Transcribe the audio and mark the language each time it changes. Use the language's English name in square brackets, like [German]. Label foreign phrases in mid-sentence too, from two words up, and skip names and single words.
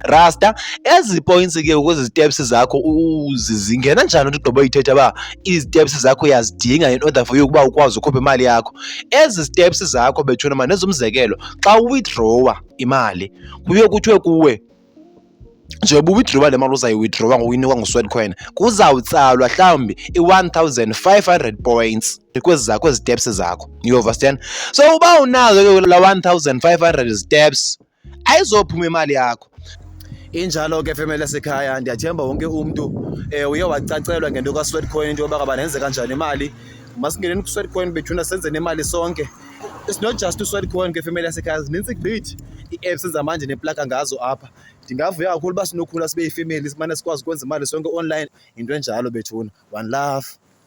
[Xhosa] Rasta, ezi points ke kwezi steps zakho zingena njani uthi ugqiba uyithetha uba ii-steps zakho uyazidinga [English] in order for you [Xhosa] ukuba ukwazi ukhupha imali yakho. Ezi steps zakho bethuna mani, nezumzekelo xa uwithdrawa imali kuye kuthiwe kuwe njengoba uwithdrawa le mali uzayiwithdrawa ngokuyinikwa nguSweatcoin, kuzawutsalwa mhlawumbi i-1500 points kwezi zakho ezi steps zakho. [English] You understand? [Xhosa] So uba unazo ke la 1500 steps ayizophuma imali yakho. Injalo ke femeli yasekhaya, ndiyathemba wonke umntu uye wacacelwa ngento kaSweatcoin, into yoba ngaba nenze kanjani imali. Masingeneni kuSweatcoin bethuna senze nemali sonke. [English] It's not just [Xhosa] uSweatcoin ke femeli yasekhaya, zinintsi gqithi ii-apps zamanje neplaka ngazo apha. Ndingavuya kakhulu uba sinokhula sibe yifemeli simane sikwazi ukwenza imali sonke online, into enjalo bethuna. [English] One love.